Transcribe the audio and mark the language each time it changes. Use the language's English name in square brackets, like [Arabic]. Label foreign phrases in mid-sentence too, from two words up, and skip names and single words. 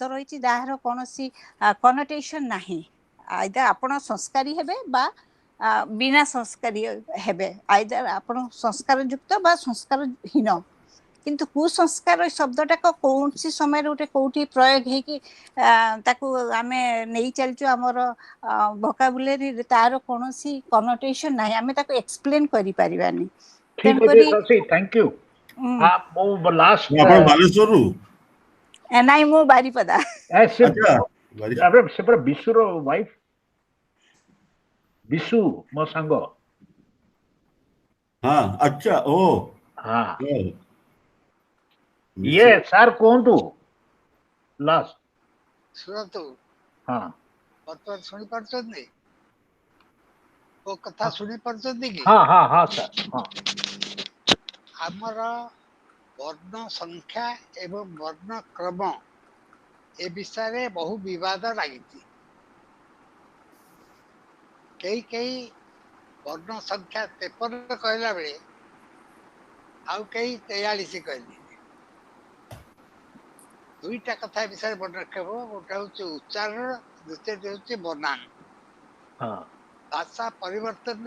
[Odia] ରହିଛି ଯାହାର କୌଣସି କନୋଟେସନ ନାହିଁ ଆଇଦର ଆପଣ ସଂସ୍କାରୀ ହେବେ ବା ବିନା ସଂସ୍କାରୀ ହେବେ ଆଇଦର ଆପଣ ସଂସ୍କାର ଯୁକ୍ତ ବା ସଂସ୍କାରହୀନ କିନ୍ତୁ କୁସଂସ୍କାର ଶବ୍ଦଟା କୌଣସି ସମୟରେ ଗୋଟେ କୋଉଠି ପ୍ରୟୋଗ ହେଇକି ତାକୁ ଆମେ ନେଇ ଚାଲିଛୁ ଆମର ଭୋକାବୁଲାରୀରେ ତାର କୌଣସି କନୋଟେସନ ନାହିଁ ଆମେ ତାକୁ ଏକ୍ସପ୍ଲେନ କରିପାରିବାନି ठीक ଅଛି ଶଶି [English] thank you [Odia] ମୁଁ ଲାଷ୍ଟ ଆପଣ ବାଲେଶ୍ୱରରୁ ନାଇଁ ମୁଁ ବାରିପଦା ଆଚ୍ଛା ସେ ପୁରା ବିଶୁର ୱାଇଫ ବିଶୁ ମୋ ସାଙ୍ଗ [Hindi] हाँ अच्छा ओ हाँ ये [Odia] ସାର୍ କୁହନ୍ତୁ ଲାଷ୍ଟ ଶୁଣନ୍ତୁ ହଁ ବର୍ତ୍ତମାନ ଶୁଣିପାରୁଛନ୍ତି ମୋ କଥା ଶୁଣିପାରୁଛନ୍ତି କି ହଁ ହଁ ହଁ ସାର୍ ହଁ ଆମର ବର୍ଣ୍ଣ ସଂଖ୍ୟା ଏବଂ ବର୍ଣ୍ଣ କ୍ରମ ଏ ବିଷୟରେ ବହୁ ବିବାଦ ଲାଗିଛି କେହି ବର୍ଣ୍ଣ ସଂଖ୍ୟା 53 କହିଲା ବେଳେ ଆଉ କେହି 43 କହିଲେ ଦୁଇଟା କଥା ବିଷୟରେ ମନେ ରଖିବ ଗୋଟେ ହଉଛି ଉଚ୍ଚାରଣ ଦ୍ୱିତୀୟଟି ହଉଛି ବନାନ ଭାଷା ପରିବର୍ତ୍ତନରେ